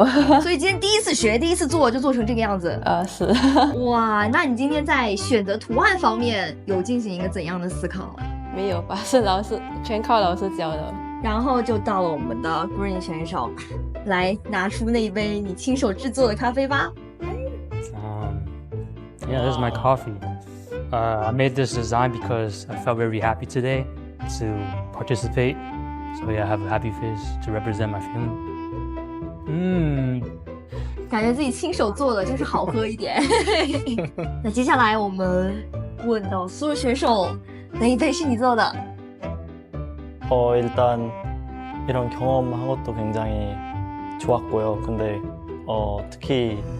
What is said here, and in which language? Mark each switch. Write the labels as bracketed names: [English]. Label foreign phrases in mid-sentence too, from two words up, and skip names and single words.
[Chinese] 所以今天第一次学，第一次做就做成这个样子。是。哇，那你今天在选择图案方面有进行一个怎样的思考？没有吧，是老师全靠老师教的。然后就到了我们的 Green 选手，来拿出那一杯你亲手制作的咖啡吧。 [English] Yeah, this is my coffee. I made this design because I felt very happy today to participate. So yeah, I have a happy face to represent my feeling. [Chinese] 感觉自己親手做的就是好喝一点。那接下来我们问到所有选手，哪一杯是你做的？ [Korean] 일단 이런 경험한 것도 굉장히 좋았고요. 근데 특히